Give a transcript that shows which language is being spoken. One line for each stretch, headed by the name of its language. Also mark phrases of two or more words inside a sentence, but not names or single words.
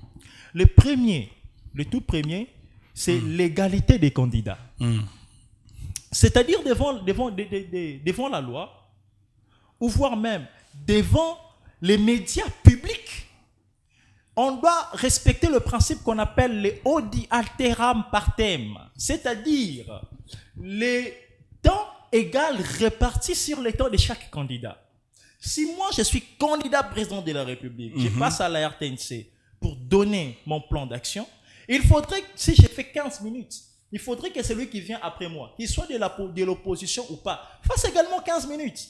French: Le tout premier, c'est l'égalité des candidats. C'est-à-dire devant la loi, ou voire même devant les médias publics. On doit respecter le principe qu'on appelle les
Latin: odi alteram partem,
French: c'est-à-dire les temps égaux répartis sur les temps de chaque candidat. Si moi, je suis candidat président de la République, je passe à la RTNC pour donner mon plan d'action, il faudrait, si j'ai fait 15 minutes, il faudrait que celui qui vient après moi, qu'il soit de l'opposition ou pas, fasse également 15 minutes.